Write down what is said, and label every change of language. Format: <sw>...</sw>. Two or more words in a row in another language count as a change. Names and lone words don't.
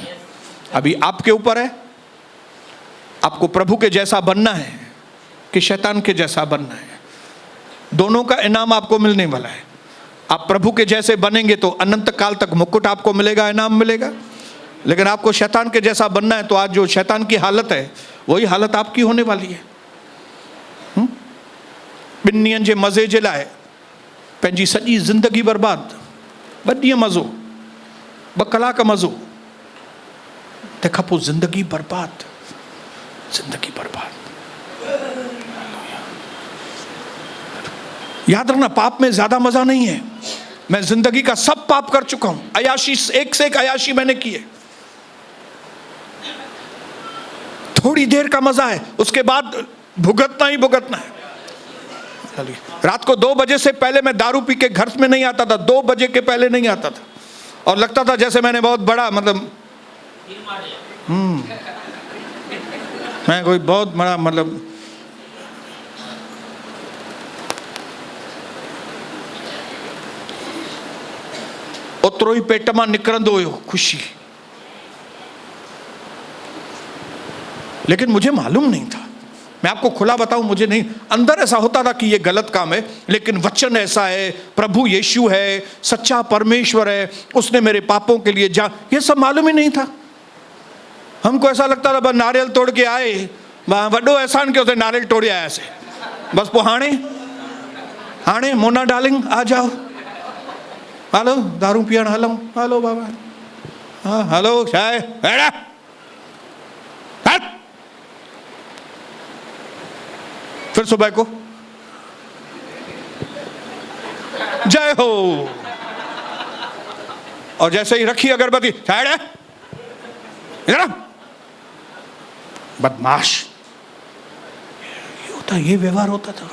<hi>अभी आपके ऊपर है, आपको प्रभु के जैसा बनना है कि शैतान के जैसा बनना है। दोनों का इनाम आपको मिलने वाला है। आप प्रभु के जैसे बनेंगे तो अनंत काल तक मुकुट आपको मिलेगा, इनाम मिलेगा। लेकिन आपको शैतान के जैसा बनना है तो आज जो शैतान की हालत है वही हालत आपकी होने वाली है।</hi> <sd>ॿिनि जे मज़े जे लाइ पंहिंजी सॼी ज़िंदगी बर्बाद, ॿ ॾींहं मज़ो, 2 कलाक मज़ो, तंहिंखां पोइ ज़िंदगी बर्बाद, ज़िंदगी बर्बाद।</sd> <hi>याद रखना, पाप में ज्यादा मजा नहीं है। मैं जिंदगी का सब पाप कर चुका हूं, अयाशी, एक से एक अयाशी मैंने की है। थोड़ी देर का मजा है, उसके बाद भुगतना ही भुगतना है। रात को 2 बजे से पहले मैं दारू पी के घर में नहीं आता था, 2 बजे के पहले नहीं आता था, और लगता था जैसे मैंने बहुत बड़ा, मतलब मैं कोई बहुत बड़ा, मतलब</hi> <sd>ओतिरो ही पेट मां निकिरंदो हुयो खुशी।</sd> <hi>लेकिन मुझे मालूम नहीं था, मैं आपको खुला बताऊं, मुझे नहीं, अंदर ऐसा होता था कि ये गलत काम है, लेकिन वचन ऐसा है, प्रभु यीशु है, सच्चा परमेश्वर है, उसने मेरे पापों के लिए ये सब मालूम ही नहीं था। हमको ऐसा लगता था बस नारियल तोड़ के आए,</hi> <sd>वड्डो एहसान के उसे नारियल तोड़े आया से बस। पो हाणे मोना डार्लिंग आ जाओ, हलो दारू पीअण हलूं, हलो बाबा, हाँ हलो,</sd> <hi>चाय फिर सुबह को जय हो, और जैसे ही रखी अगरबत्ती, चाय इधर बदमाश, ये होता, ये व्यवहार होता था।</hi>